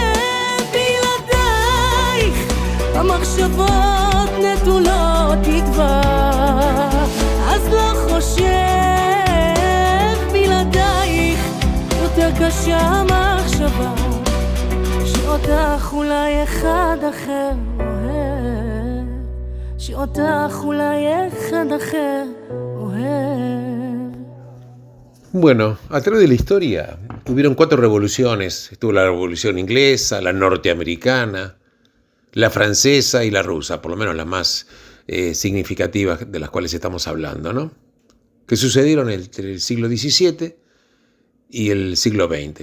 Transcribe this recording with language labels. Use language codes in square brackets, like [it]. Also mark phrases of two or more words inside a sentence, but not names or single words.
[he] המחשבות נטולות תקווה, אז לא חושב, בלעדייך יותר קשה המחשבה שאותך אולי אחד אחר אוהב, שאותך אולי אחד אחר אוהב. [es] Bueno, a través de la historia hubieron 4 revoluciones. Estuvo la revolución inglesa, la norteamericana, la francesa y la rusa, por lo menos las más significativas de las cuales estamos hablando, ¿no? Que sucedieron entre el siglo XVII y el siglo XX.